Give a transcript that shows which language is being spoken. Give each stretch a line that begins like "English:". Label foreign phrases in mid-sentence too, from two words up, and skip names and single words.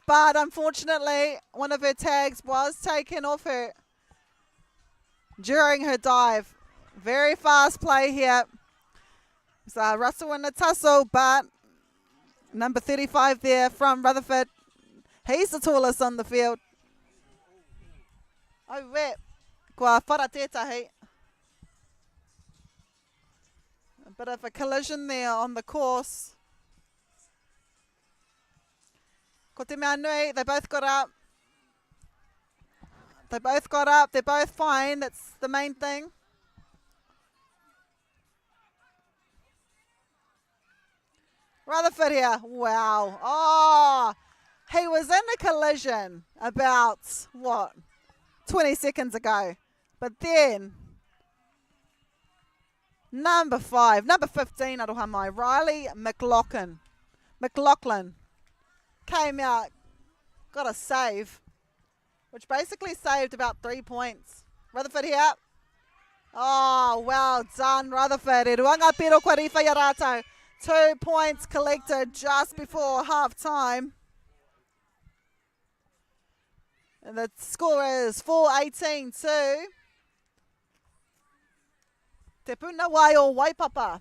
English: But unfortunately, one of her tags was taken off her during her dive. Very fast play here. So Russell in the tussle, but number 35 there from Rutherford. He's the tallest on the field. Oh, wait.
Māori: Kua whara tētahi.
English: A bit of a collision there on the course.
Māori: Ko te mea nui,
English: they both got up. They both got up. They're both fine. That's the main thing. Rutherford here. Wow. Oh, he was in a collision about, what, 20 seconds ago. But then, number 5, number 15,
Māori: aroha mai,
English: Riley McLaughlin came out, got a save, which basically saved about 3 points. Rutherford here. Oh, well done, Rutherford.
Māori: E ruanga piro kua riwha ia rātou.
English: 2 points collected just before half time. And the score is 4-18 to Te Puna Wai o Waipapa.